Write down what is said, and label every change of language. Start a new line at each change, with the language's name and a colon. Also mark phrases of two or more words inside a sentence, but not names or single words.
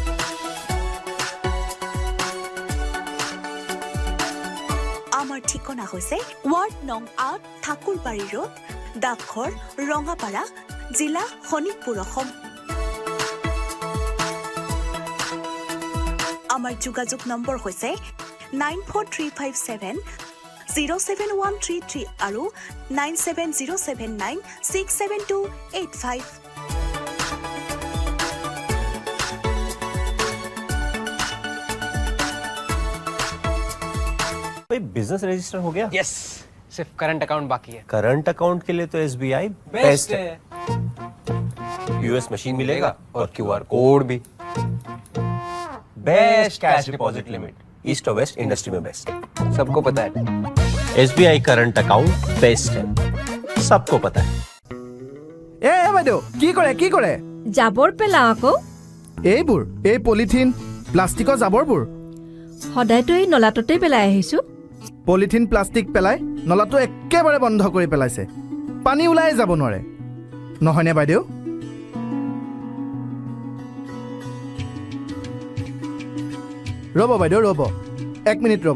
Assamese: আমাৰ ঠিকনা হৈছে ৱাৰ্ড নং ৮ ঠাকুৰবাৰী ৰোড, ডাকঘৰ, ৰঙাপাৰা, জিলা শোণিতপুৰ, অসম। আমাৰ যোগাযোগ নম্বৰ হৈছে 9435707133 আৰু 9707967285।
Hindi: बिजनेस रजिस्टर हो गया? यस, सिर्फ
English: current account
Hindi: बाकी है।
English: current account
Hindi: के लिए तो SBI बेस्ट है।
English: US machine
Hindi: मिलेगा और
English: QR code
Hindi: भी।
English: best cash deposit limit east और west industry में best,
Hindi: सबको पता है।
English: SBI current account best है, सबको पता है।
Assamese: ए বাইদেউ কি কৰে? জাবৰ পেলাও আকৌ। এইবোৰ এই
English: polythene plasticৰ
Assamese: জাবৰবোৰ সদায়তো এই নলাটোতেই পেলাই আহিছো।
English: polythene plastic
Assamese: পেলাই নলাটো একেবাৰে বন্ধ কৰি পেলাইছে। পানী ওলাই যাব নোৱাৰে, নহয়নে বাইদেউ? ৰ'ব বাইদেউ, ৰ'ব 1 মিনিট ৰ'ব।